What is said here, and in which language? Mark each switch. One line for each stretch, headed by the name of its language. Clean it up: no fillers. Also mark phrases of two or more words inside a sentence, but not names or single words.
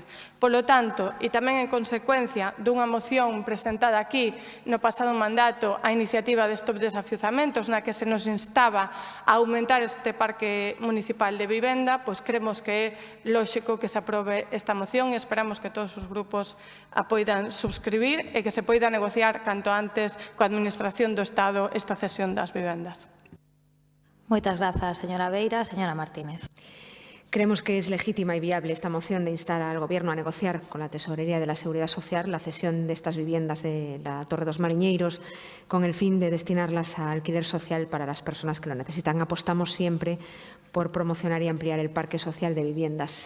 Galician: Polo tanto, e tamén en consecuencia dunha moción presentada aquí no pasado mandato a iniciativa de Stop Desafiuzamentos, na que se nos instaba a aumentar este parque municipal de vivenda, pois cremos que é lóxico que se aprobe esta moción e esperamos que todos os grupos a poidan subscribir e que se poida negociar canto antes coa Administración do Estado esta cesión das vivendas. Moitas grazas, señora Beira. Señora Martínez.
Spanish: Creemos que es legítima y viable esta moción de instar al Gobierno a negociar con la Tesorería de la Seguridad Social la cesión de estas viviendas de la Torre dos Mariñeiros con el fin de destinarlas a alquiler social para las personas que lo necesitan. Apostamos siempre por promocionar y ampliar el parque social de viviendas.